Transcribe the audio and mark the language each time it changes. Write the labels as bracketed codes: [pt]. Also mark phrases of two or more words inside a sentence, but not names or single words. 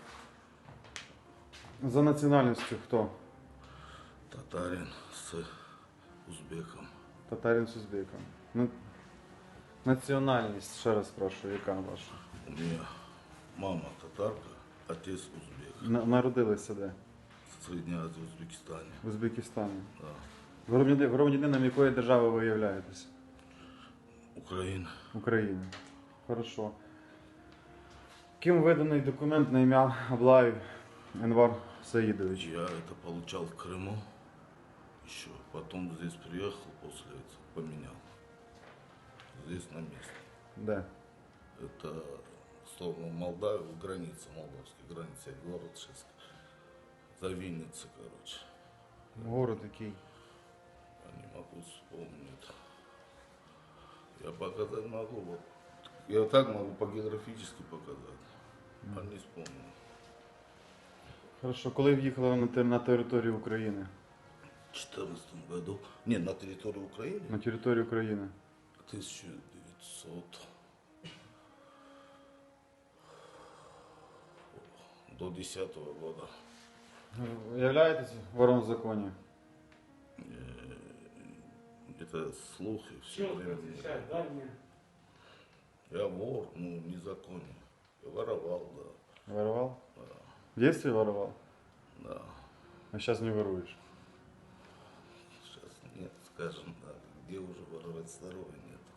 [ru] За национальностью кто? Татарин с узбеком. Татарин с узбеком. [uk] Национальность, ще раз спрашиваю, яка ваша? [ru] У меня мама татарка, отец узбек. [uk] Народилися де? [ru] В Средней Азии, в Узбекистане. [uk] В Узбекистані. [ru] Да. [uk] Громадянином якої держави ви являєтесь? [ru] Украина. [uk] України. Хорошо. Ким виданий документ на ім'я Аблаєв Енвар Саїдович? [ru] Я это получал в Крыму еще. Потом здесь приехал, после этого поменял. Здесь на месте. [uk] Де? [ru] Это словно Молдавия, граница, молдавская граница, город Шеска. За Винница, короче. [uk] Город який? [ru] пусть вспомнит. Я показать могу, вот. Я так могу по географически показать, а не вспомню. Хорошо, [uk] коли в'їхали ви на територію України? [ru] В 2014 году, не, на территории Украины, [uk] На територію України. [ru] 1900 до 10 года. [uk] Ви являєтесь вором в законі? [ru] Это слухи все время. Я вор, ну, незаконный. Я воровал, да. Воровал? В детстве воровал? Да. А сейчас не воруешь? Сейчас нет, скажем так, где уже воровать здоровья нет.